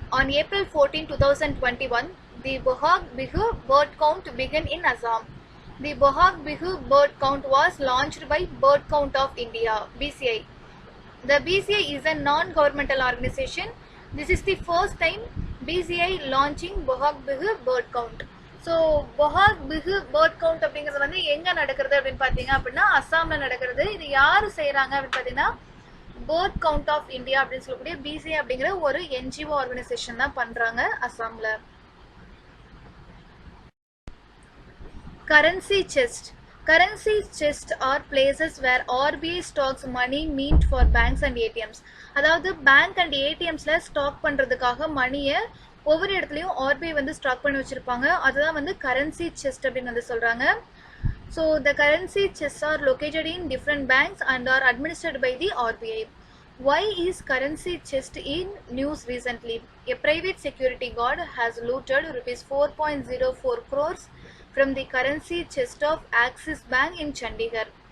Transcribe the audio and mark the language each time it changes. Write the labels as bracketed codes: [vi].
[en] On April 14, 2021, the Bohag Bihu Bird Count began in Assam. The Bohag Bihu Bird Count was launched by Bird Count of India, BCI. The BCI is a non-governmental organization. This is the first time BCI launching Bohag Bihu Bird Count. [ta] So பொஹாக் Bihu bird count அப்படிங்கிறது வந்து எங்கே நடக்கிறது அப்படின்னு பார்த்தீங்க அப்படின்னா அஸ்ஸாமில் நடக்கிறது. இது யார் செய்கிறாங்க அப்படின்னு பார்த்தீங்கன்னா பேர்ட் கவுண்ட் ஆஃப் இந்தியா அப்படின்னு சொல்லக்கூடிய பிசிஐ அப்படிங்கிற ஒரு என்ஜிஓ ஆர்கனைசேஷன் தான் பண்றாங்க அஸ்ஸாம்ல. [en] Currency chest. Currency chests are places where RBI stocks money meant for banks and ATMs. [ta] அதாவது பேங்க் அண்ட் ஏடிஎம்ஸ்ல ஸ்டாக் பண்றதுக்காக மணியை ஒவ்வொரு இடத்துலையும் ஆர்பிஐ வந்து ஸ்டாக் பண்ணி வச்சிருப்பாங்க. அதுதான் வந்து கரன்சி செஸ்ட் அப்படின்னு வந்து சொல்றாங்க. [en] So the currency chests are located in different banks and are administered by the RBI. Why is currency chest in news recently? A private security guard has looted rupees 4.04 crores from the currency chest of Axis Bank in Chandigarh.